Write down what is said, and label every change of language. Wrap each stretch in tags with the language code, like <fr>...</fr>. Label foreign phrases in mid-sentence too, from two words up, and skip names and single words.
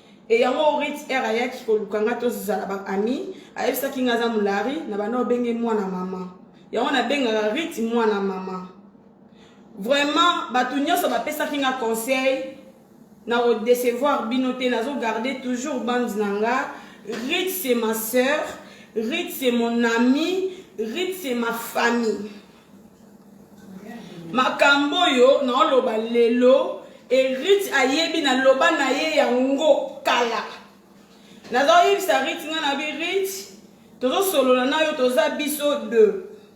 <ln>E yango Rita era yaki koluka nga tozala ba ami, ayebisaki nga aza mulari, na banda obenge mwana mama. Yango nabengaka Rita mwana mama. Vraiment, bato nyonso bapesaki nga conseil, na kodecevoir bino te, nazo</ln> <fr>garder toujours</fr> <ln>bande na nga. Rita,</ln> <fr>c'est ma sœur, Rita, c'est mon ami, Rita, c'est ma famille.</fr> <ln>Makambo oyo naoloba lelo, e Rita ayebi na loba na ye yango kala. Nazoyebisa Rita nga na bi Rita, tozosolola na yo, toza biso deux.</ln>